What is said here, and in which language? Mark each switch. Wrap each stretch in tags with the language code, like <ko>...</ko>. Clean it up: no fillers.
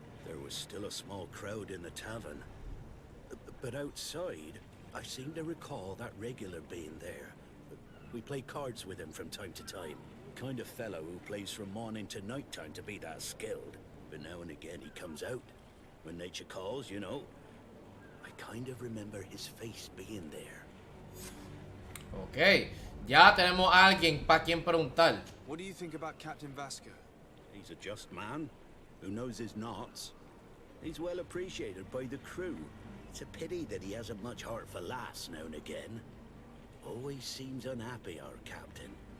<en>There was still a small crowd in the tavern. But outside, I seem to recall that regular being there. We play cards with him from time to time. Kind of fellow who plays from morning to night time to be that skilled. But now and again he comes out. When nature calls, you know. I kind of remember his face being there.</en> <es>Ok, ya tenemos a alguien para quien preguntar.</es> <en>What do you think about Captain Vasco? He's a just man who knows his knots. He's well appreciated by the crew. It's a pity that he hasn't much heart for laughs now and again. Always seems unhappy, our captain.</en>